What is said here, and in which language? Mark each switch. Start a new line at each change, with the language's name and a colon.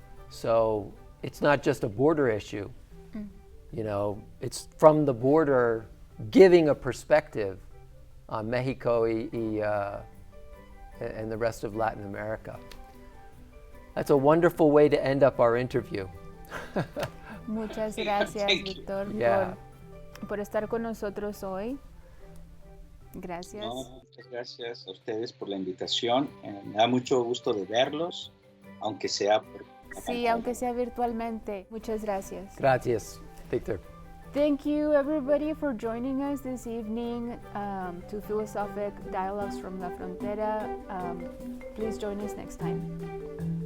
English: So it's not just a border issue, you know, it's from the border giving a perspective on Mexico and the rest of Latin America. That's a wonderful way to end up our interview.
Spanish: Muchas gracias, Víctor, por estar con nosotros hoy. Gracias. No, muchas gracias a ustedes por la invitación. Me da mucho gusto de verlos, aunque sea por Sí, aunque sea virtualmente. Muchas gracias. Gracias, Víctor.
English: Thank you, everybody, for joining us this evening to Philosophic Dialogues from La Frontera. Please join us next time.